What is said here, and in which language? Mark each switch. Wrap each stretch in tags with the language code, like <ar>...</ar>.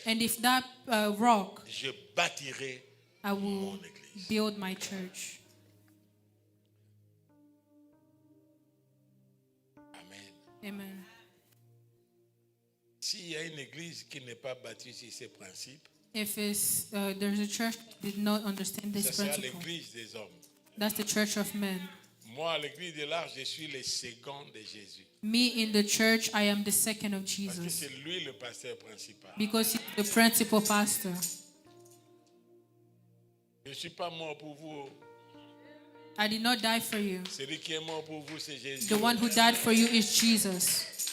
<en>And if that rock,</en> <fr>je bâtirai</fr> <en>I will</en> <fr>mon église.</fr> <en>build my church.</en> <fr>Amen.</fr> <en>Amen.</en> <fr>S'il y a une église qui n'est pas bâtie sur ces principes,</fr> <en>If it's, there's a church that did not understand</en> <fr>ça</fr> <en>this</en> <fr>sera</fr> <en>principle,</en> <fr>l'église des hommes.</fr> <en>that's the church of men.</en> <fr>Moi, à l'église de l'Arche, je suis le second de Jésus.</fr> <en>Me in the church, I am the second of</en> <fr>Parce que</fr> <en>Jesus</en> <fr>c'est lui le pasteur principal.</fr> <en>because he's the principal pastor.</en> <fr>Je ne suis pas mort pour vous.</fr> <en>I did not die for you.</en> <fr>Celui qui est mort pour vous, c'est Jésus.</fr> <en>The one who died for you is Jesus.</en>